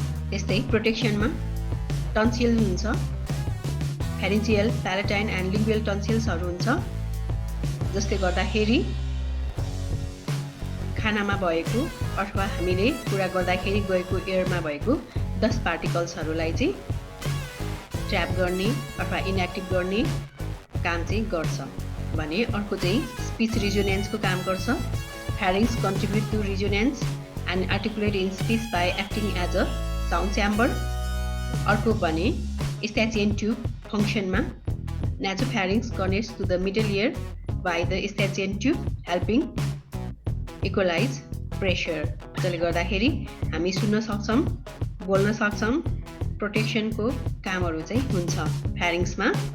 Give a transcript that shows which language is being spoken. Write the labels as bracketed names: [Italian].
[Nepali] त्यस्तै प्रोटेक्सन मा टन्सिल हुन्छ, [English] pharyngeal, palatine and lingual tonsils [Nepali] हुन्छ, जसले गर्दाखेरि खानामा भएको अथवा हामीले कुरा गर्दाखेरि गएको एयरमा भएको डस्ट पार्टिकल्सहरूलाई चाहिँ ट्र्याप गर्ने अथवा इनएक्टिभ गर्ने काम चाहिँ गर्छ भने अर्को चाहिँ स्पीच रिजोनेन्सको काम गर्छ। [English] Pharynx contribute to resonance and articulate in speech by acting as a [Nepali] sound chamber, अर्को भने स्ट्याचियन tube फङ्सनमा नासोफ्यारिङ्स connects to the middle year by the स्ट्याचियन tube helping equalise pressure, जसले गर्दाखेरि हामी सुन्न सक्छौँ, बोल्न सक्छौँ, प्रोटेक्सनको कामहरू चाहिँ हुन्छ फ्यारिङ्समा।